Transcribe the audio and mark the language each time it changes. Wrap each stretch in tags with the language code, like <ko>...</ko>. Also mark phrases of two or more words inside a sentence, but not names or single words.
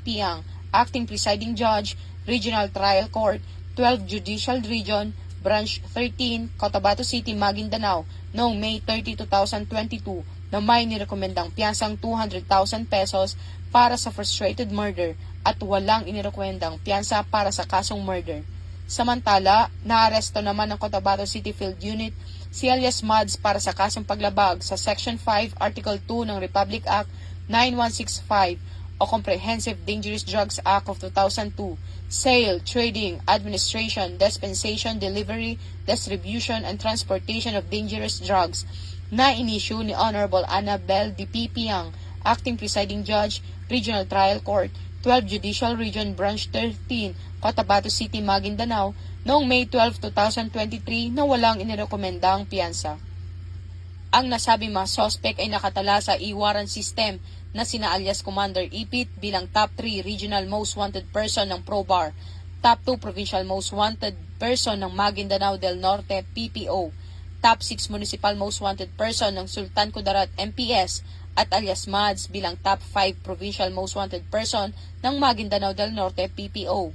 <tl>Piang, Acting Presiding Judge, Regional Trial Court, 12 Judicial Region, Branch 13, Cotabato City, Maguindanao, noong May 30, 2022 na may nirekomendang piyansang 200,000 pesos para sa</tl> <en>frustrated murder</en> <tl>at walang inirekomendang piyansa para sa kasong murder. Samantala, naaresto naman ng Cotabato City Field Unit si alias Mads para sa kasong paglabag sa Section 5, Article 2 ng Republic Act 9165 o Comprehensive Dangerous Drugs Act of 2002, Sale, Trading, Administration, Dispensation, Delivery, Distribution, and Transportation of Dangerous Drugs na inisyu ni Honorable Annabel D. P. Piang, Acting Presiding Judge, Regional Trial Court, 12 Judicial Region, Branch 13, Cotabato City, Maguindanao, noong May 12, 2023 na walang inirekomendang piyansa. Ang nasabing mga suspect ay nakatala sa</tl> <en>e-warrant system</en> <tl>na sina alias Commander Ipit bilang top 3</tl> <en>Regional Most Wanted Person</en> <tl>ng ProBAR, top 2</tl> <en>Provincial Most Wanted Person</en> <tl>ng Maguindanao del Norte PPO, top 6</tl> <en>Municipal Most Wanted Person</en> <tl>ng Sultan Kudarat MPS, at alias Mads bilang top 5</tl> <en>Provincial Most Wanted Person</en> <tl>ng Maguindanao del Norte PPO.</tl>